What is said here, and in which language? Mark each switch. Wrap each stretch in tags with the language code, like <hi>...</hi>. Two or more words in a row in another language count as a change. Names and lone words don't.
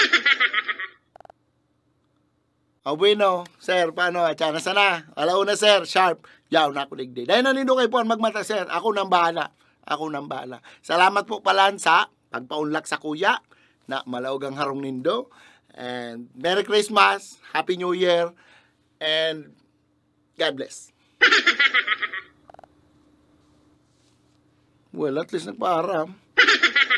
<bik>Bueno, sir, paano? Tsana sana. Alaw na, sir, sharp. Yaw na ako digdi. Dahil nanindo kayo po magmata, sir. Ako nang bahala. Salamat po pala sa pagpaunlak sa kuya na malaog ang harong nindo.</bik> <en>And Merry Christmas, Happy New Year, and God bless.</en> <bik>Well, at least nagpaaram.</bik>